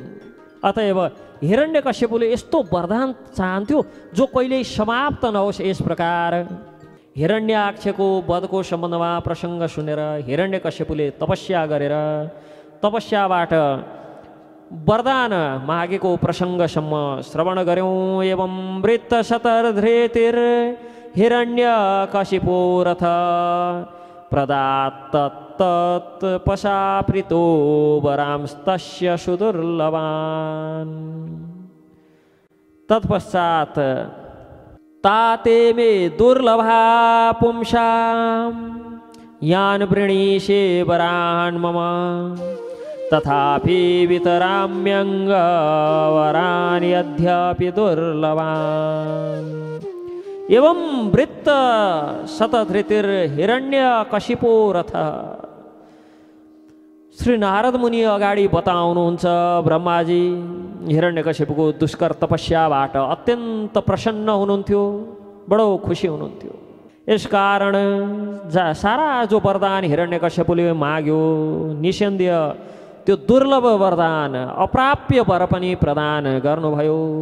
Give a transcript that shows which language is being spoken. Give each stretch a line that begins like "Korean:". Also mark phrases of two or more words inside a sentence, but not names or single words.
Nepali: अतएव हिरण्यकश्यपुले यस्तो वरदान चाहन्थ्यो जो कहिल्यै समाप्त नहोस्। यस प्रकार हिरण्याक्षको वधको सम्बन्धमा प्रसङ्ग सुनेर हिरण्यकश्यपुले तपस्या गरेर तपस्याबाट वरदान मागेको प्रसङ्गसम्म श्रवण गऱ्यौँ।
Sanskrit: एवं वृत्त शतर्धृतिर हिरण्यकशिपो रथ प्रदात्तत् पशाप्रितो वरांस्तस्य सुदुर्लभान्। तत्पश्चात् ताते मे दुर्लभा पुंसां यान् वृणीषे वरान् मम तथापि वितराम्यङ्गवरान् यद्यपि दुर्लभान्। एवं वृत्त शतधृतिर हिरण्यकशिपो रथ।
Nepali: श्री नारद मुनि अगाडि बताउनुहुन्छ, ब्रह्माजी हिरण्यकशिपुको दुष्कर तपस्याबाट अत्यन्त प्रसन्न हुनुहुन्थ्यो, बडो खुसी हुनुहुन्थ्यो। यसकारण सारा जो वरदान हिरण्यकशिपुले माग्यो निसन्देह त्यो दुर्लभ वरदान अप्राप्य वर पनि प्रदान गर्नुभयो।